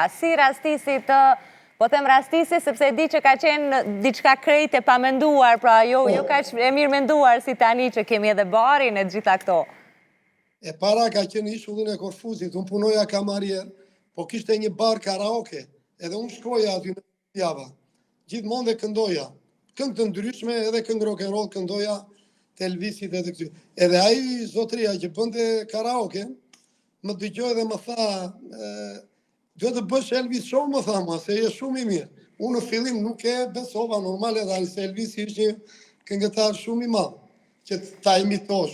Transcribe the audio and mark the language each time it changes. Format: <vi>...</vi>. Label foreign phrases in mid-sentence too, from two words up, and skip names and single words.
<sq>Si rastisi të, po them rastisi, sepse di që ka qenë diçka krejt e pa menduar, pra jo ka e mirë menduar si tani që kemi edhe barin e gjitha këto. E para ka qenë ishullin e Korfuzit, unë punoja kamarier, po kishte një bar karaoke, edhe unë shkoja aty në java, gjithmonë dhe këndoja, këngë të ndryshme edhe këngë</sq> <en>rock and roll</en> <sq>këndoja të Elvisit edhe këty. Edhe ai zotria që bënte karaoke, më dëgjoj dhe më tha, duhet të bësh Elvis show, më tha ma, se je shumë i mirë. Unë në fillim nuk e besova normale dhe se Elvis ishte këngëtar shumë i madh, që ta imitosh.</sq>